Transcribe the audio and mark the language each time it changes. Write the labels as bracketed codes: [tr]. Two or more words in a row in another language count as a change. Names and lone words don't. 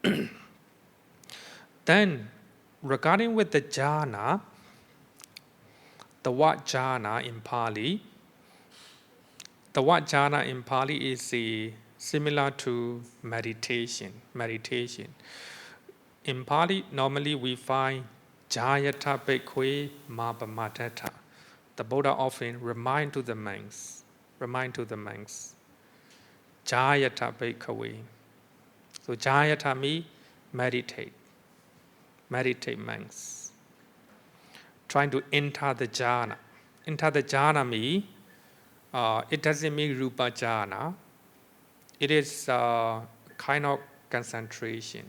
[en] Then, regarding with the jhana, the word jhana in Pali is similar to meditation. In Pali, normally we find [pi] jayata bhikkhu mabhamatata. [en] The Buddha often remind to the monks. [pi] Jayata bhikkhu. [en] So jayata means meditate monks. Trying to enter the jhana. Enter the jhana means, it doesn't mean [pi] rupa jhana. [en] It is kind of concentration.